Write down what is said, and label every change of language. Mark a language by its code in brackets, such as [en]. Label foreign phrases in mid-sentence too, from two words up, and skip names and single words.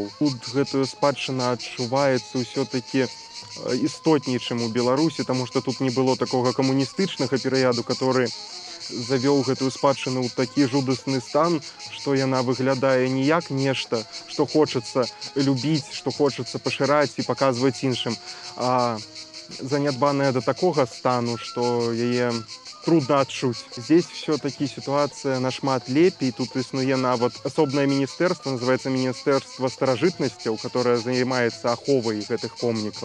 [be] Тут гэтая спадчына адчуваецца ўсё-такі істотней, чым у Беларусі, таму што тут не было такога камуністычнага перыяду, который завёў гэтую спадчыну ў такі жудасны стан, што яна выглядае не як нешта, што хочацца любіць, што хочацца пашыраць і паказваць іншым, а занядбаная да такога стану, што яе трудно адчуць. [ru] Здесь все-таки ситуация [be] нашмат лепей. Тут існуе нават асобнае міністэрства, называется Міністэрства старажытнасцяў, [ru] которое занимается [be] аховай гэтых помнікаў.